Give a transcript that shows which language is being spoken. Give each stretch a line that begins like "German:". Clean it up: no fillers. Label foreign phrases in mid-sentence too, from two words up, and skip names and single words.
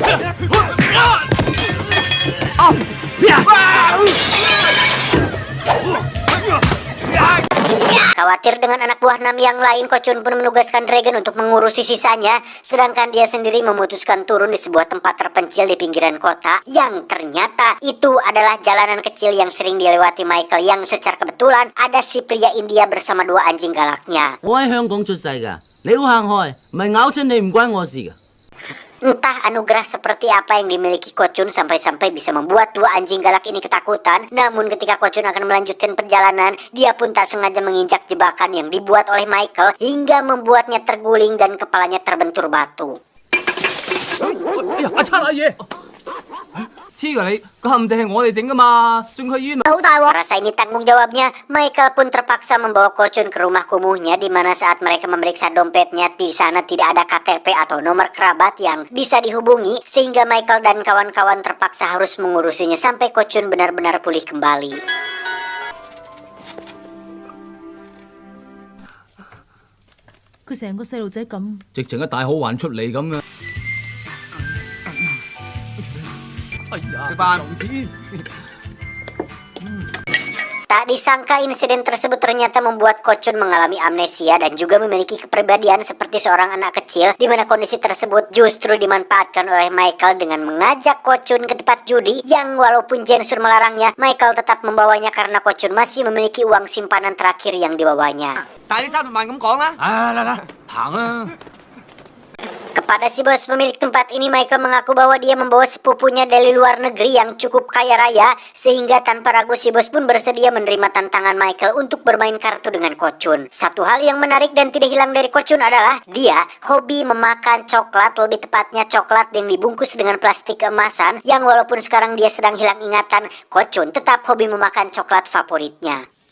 Indonesian: Khawatir dengan anak buah Nam yang lain, Kochun pun menugaskan Dragon untuk mengurusi sisanya, sedangkan dia sendiri memutuskan turun di sebuah tempat terpencil di pinggiran kota, yang ternyata itu adalah jalanan kecil yang sering dilewati Michael, yang secara kebetulan ada si pria India bersama dua anjing galaknya.
Cantonese: 我喺香港出世㗎，你好行開，唔係咬親你唔關我事㗎。
Indonesian: Entah anugerah seperti apa yang dimiliki Kochun sampai-sampai bisa membuat dua anjing galak ini ketakutan. Namun ketika Kochun akan melanjutkan perjalanan, dia pun tak sengaja menginjak jebakan yang dibuat oleh Michael, hingga membuatnya terguling dan kepalanya terbentur batu.
Cantonese: 哎呀，阿七阿爺，黐㗎你，個陷阱係我哋整㗎嘛，送佢醫院。
Indonesian: Rasa ini tanggung jawabnya, Michael pun terpaksa membawa Kochun ke rumah kumuhnya, di mana saat mereka memeriksa dompetnya, di sana tidak ada KTP atau nomor kerabat yang bisa dihubungi, sehingga Michael dan kawan-kawan terpaksa harus mengurusinya sampai Kochun benar-benar pulih kembali.
Cantonese: 佢成個細路仔咁。直情一大好環出嚟咁嘅。哎呀，食飯。
Indonesian: Tak disangka insiden tersebut ternyata membuat Kochun mengalami amnesia dan juga memiliki kepribadian seperti seorang anak kecil, di mana kondisi tersebut justru dimanfaatkan oleh Michael dengan mengajak Kochun ke tempat judi, yang walaupun Jensur melarangnya, Michael tetap membawanya karena Kochun masih memiliki uang simpanan terakhir yang dibawanya.
Cantonese: 但係你300萬咁講啊！啊，嚟嚟，行啦！
Indonesian: Kepada si bos pemilik tempat ini, Michael mengaku bahwa dia membawa sepupunya dari luar negeri yang cukup kaya raya, sehingga tanpa ragu si bos pun bersedia menerima tantangan Michael untuk bermain kartu dengan Kochun. Satu hal yang menarik dan tidak hilang dari Kochun adalah dia hobi memakan coklat, lebih tepatnya coklat yang dibungkus dengan plastik keemasan, yang walaupun sekarang dia sedang hilang ingatan, Kochun tetap hobi memakan coklat favoritnya.